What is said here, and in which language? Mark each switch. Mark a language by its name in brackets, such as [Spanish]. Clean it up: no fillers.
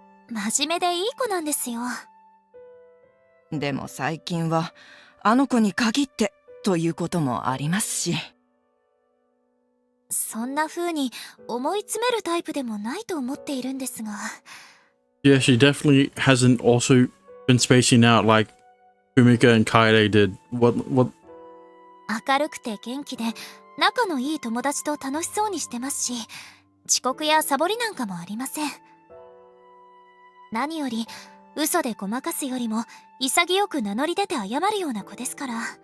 [Japanese] 真面目でいい子なんですよ。でも最近はあの子に限ってということもありますし。そんな風に思い詰めるタイプでもないと思っているんですが。 [English] Yeah, she definitely hasn't also been spacing out like Fumika and Kaede did. What? [Japanese] 明るくて元気で仲のいい友達と楽しそうにしてますし、遅刻やサボりなんかもありません。何より嘘でごまかすよりも潔く名乗り出て謝るような子ですから。